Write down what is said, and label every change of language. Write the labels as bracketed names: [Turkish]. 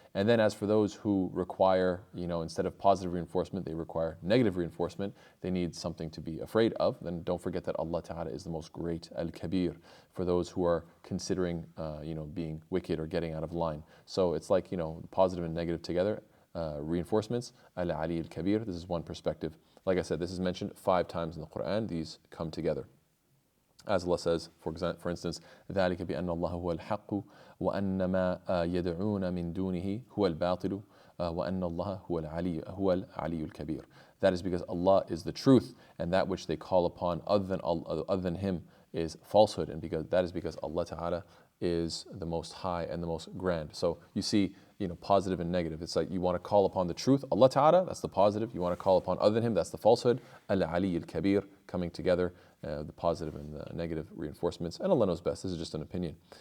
[English] And then as for those who require, instead of positive reinforcement, they require negative reinforcement, they need something to be afraid of, then don't forget that Allah Ta'ala is the most great, Al-Kabir, for those who are considering, being wicked or getting out of line. So it's like, positive and negative together, reinforcements, Al-Ali Al-Kabir, this is one perspective. Like I said, this is mentioned 5 times in the Quran. These come together. As Allah says, for instance, [Arabic] ذَلِكَ بِأَنَّ اللَّهَ هُوَ الْحَقُّ وَأَنَّ مَا يَدْعُونَ مِن دُونِهِ هُوَ الْبَاطِلُ وَأَنَّ اللَّهَ هُوَ الْعَلِيُّ الْكَبِيرُ. [English] That is because Allah is the truth, and that which they call upon other than Him is falsehood, and that is because Allah Ta'ala is the Most High and the most grand. So you see, positive and negative. It's like you want to call upon the truth, Allah Ta'ala, that's the positive. You want to call upon other than Him, that's the falsehood. Al-Ali Al-Kabir, coming together, the positive and the negative reinforcements. And Allah knows best. This is just an opinion.